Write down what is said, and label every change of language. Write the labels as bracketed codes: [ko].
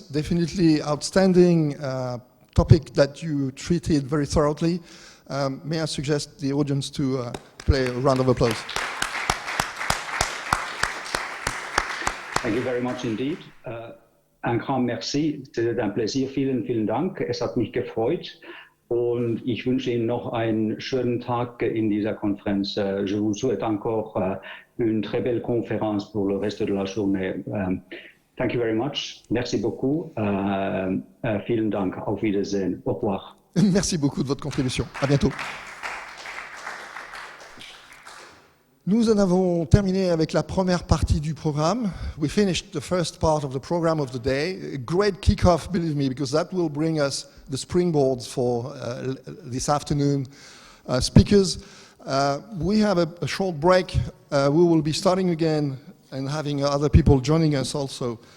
[en] Definitely outstanding topic that you treated very thoroughly. May I suggest the audience to play a round of applause. Thank you very much indeed. [fr] Un grand merci. C'était un plaisir. [de] Vielen, vielen Dank. Es hat mich gefreut. Und ich wünsche Ihnen noch einen schönen Tag in dieser Konferenz. [fr] Je vous souhaite encore une très belle conférence pour le reste de la journée. [en] Thank you very much. [fr] Merci beaucoup. [de] Vielen Dank. Auf Wiedersehen. [fr] Au revoir. Merci beaucoup de votre contribution. À bientôt. Nous en avons terminé avec la première partie du programme. [en] We finished the first part of the program of the day. A great kick-off, believe me, because that will bring us the springboards for this afternoon speakers. We have a short break. We will be starting again and having other people joining us also.